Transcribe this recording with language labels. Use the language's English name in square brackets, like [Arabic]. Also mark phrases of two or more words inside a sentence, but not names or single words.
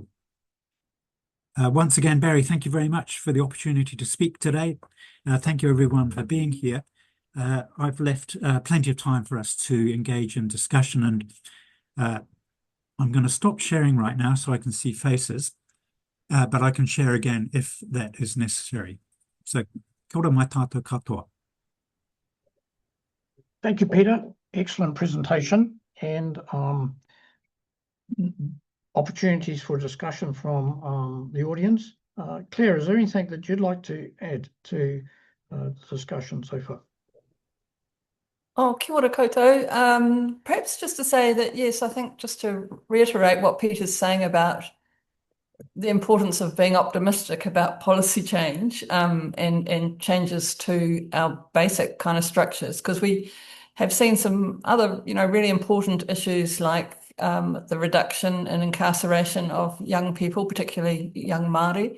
[English] Once again, Barry, thank you very much for the opportunity to speak today. Thank you, everyone, for being here. I've left plenty of time for us to engage in discussion, and I'm going to stop sharing right now so I can see faces, but I can share again if that is necessary. So, [Māori] kia ora mai tātou katoa. [English] Thank you, Peter. Excellent presentation, and opportunities for discussion from the audience. Claire, is there anything that you'd like to add to the discussion so far? [Māori] Oh, kia ora koutou. [English] Perhaps just to say that, yes, I think just to reiterate what Peter's saying about the importance of being optimistic about policy change and changes to our basic kind of structures, because we have seen some other, really important issues like the reduction in incarceration of young people, particularly young Māori.